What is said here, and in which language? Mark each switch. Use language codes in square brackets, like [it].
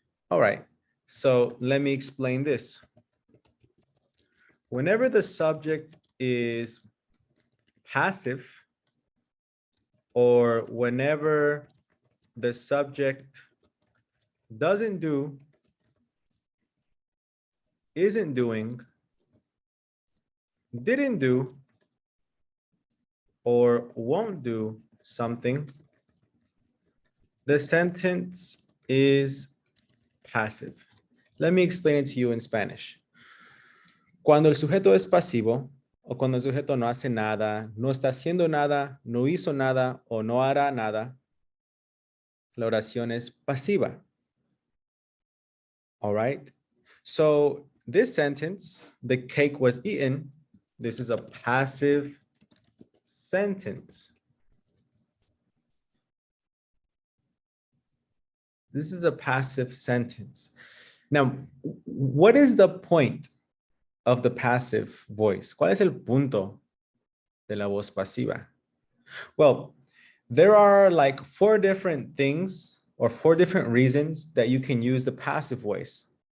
[en] All right, so let me explain this. Whenever the subject is passive, or whenever the subject doesn't do, isn't doing, didn't do, or won't do something, the sentence is passive. Let me explain it to you in Spanish. [es] Cuando el sujeto es pasivo o cuando el sujeto no hace nada, no está haciendo nada, no hizo nada o no hará nada, la oración es pasiva. [en] All right. So this sentence, the cake was eaten, this is a passive sentence. This is a passive sentence. Now, what is the point of the passive voice? [es] ¿Cuál es el punto de la voz pasiva? [en] Well, there are like 4 different things or 4 different reasons that you can use the passive voice.